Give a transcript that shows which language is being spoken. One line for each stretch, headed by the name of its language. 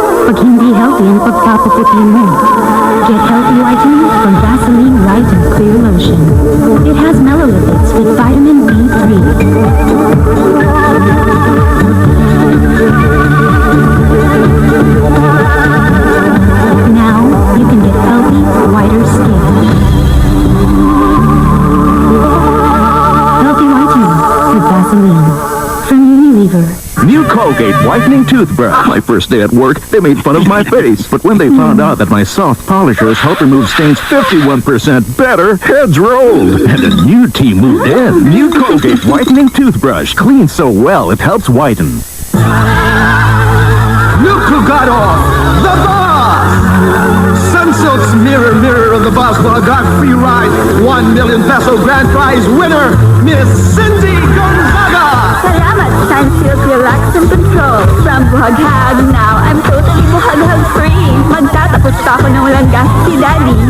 Filipino: Pag hindi healthy ang pagpapaputi mo.
English: Get healthy whitening from Vaseline White and Clear Lotion. It has melolipids with vitamin B3. Now, you can get healthy, whiter skin. Healthy whitening with Vaseline. From Unilever. New Colgate Whitening Toothbrush. My first day at work, they made fun of my face. But when they found out that my soft polishers help remove stains 51% better, heads rolled. And a new team moved in. New Colgate Whitening Toothbrush. Cleans so well, it helps whiten. Look who got off! The boss! Sunsilk's Mirror Mirror of the Boss Ball got free ride. 1 million peso grand prize winner, Miss Cindy Gonzaga!
Filipino: Salamat, Sunsilk Relax and Control.
English: From buhaghag now, I'm totally buhaghag free.
Filipino: Magtatapos pa ako ng walang gas si Daddy.